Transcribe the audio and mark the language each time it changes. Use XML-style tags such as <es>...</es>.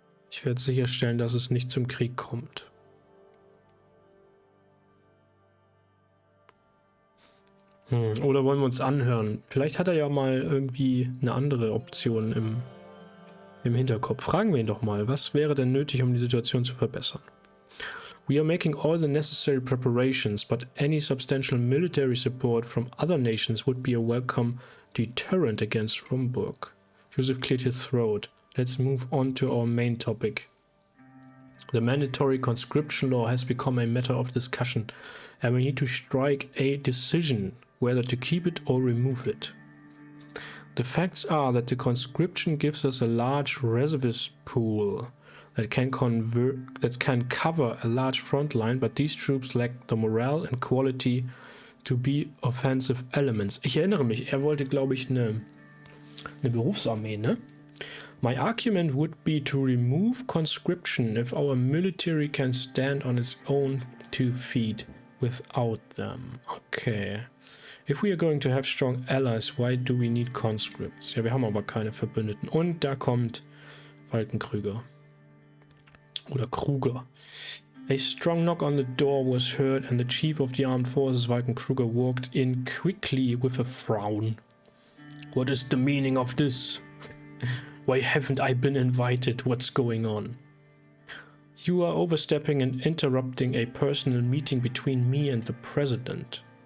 <de>Ich werde sicherstellen, dass es nicht zum Krieg kommt. Oder wollen wir uns anhören? Vielleicht hat er ja mal irgendwie eine andere Option im Hinterkopf. Fragen wir ihn doch mal, was wäre denn nötig, um die Situation zu verbessern?</de> <en>We are making all the necessary preparations, but any substantial military support from other nations would be a welcome deterrent against Romberg. Joseph cleared his throat. Let's move on to our main topic. The mandatory conscription law has become a matter of discussion, and we need to strike a decision whether to keep it or remove it. The facts are that the conscription gives us a large reservist pool that can cover a large front line, but these troops lack the morale and quality to be offensive elements.</en> <de>Ich erinnere mich, er wollte, glaube ich, eine Berufsarmee, ne?</de> <en>My argument would be to remove conscription if our military can stand on its own 2 feet without them. Okay. If we are going to have strong allies, why do we need conscripts?</en> <de>Ja, wir haben aber keine Verbündeten. Und da kommt Walkenkrüger. Oder Kruger.</de> <en>A strong knock on the door was heard and the chief of the armed forces, Walkenkrüger, walked in quickly with a frown. What is the meaning of this? Why haven't I been invited? What's going on? You are overstepping and interrupting a personal meeting between me and the president.</en>